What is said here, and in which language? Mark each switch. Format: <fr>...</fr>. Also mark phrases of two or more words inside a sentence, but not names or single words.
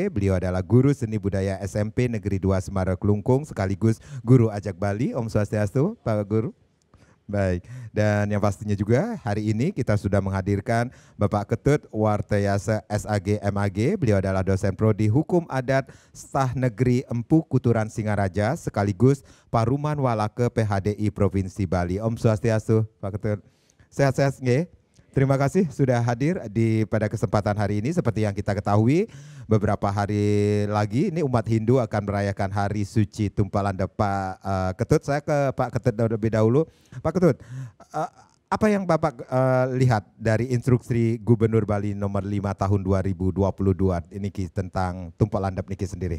<id>Beliau adalah Guru Seni Budaya SMP Negeri 2 Semarang Kelungkung sekaligus Guru Ajak Bali.</id> <ban>Om Swastiastu,</ban> <id>Pak Guru. Baik, dan yang pastinya juga hari ini kita sudah menghadirkan Bapak Ketut Wartayasa SAG MAG. Beliau adalah dosen prodi Hukum Adat Staf Negeri Empu Kuturan Singaraja sekaligus Paruman Walake PHDI Provinsi Bali.</id> <ban>Om Swastiastu,</ban> <id>Pak Ketut. Sehat-sehat nggih? Terima kasih sudah hadir pada kesempatan hari ini. Seperti yang kita ketahui, beberapa hari lagi ini umat Hindu akan merayakan Hari Suci Tumpak Landep. Pak Ketut, saya ke Pak Ketut lebih dahulu. Pak Ketut, apa yang Bapak lihat dari instruksi Gubernur Bali nomor 5 tahun 2022 ini tentang Tumpak Landep niki sendiri?</id>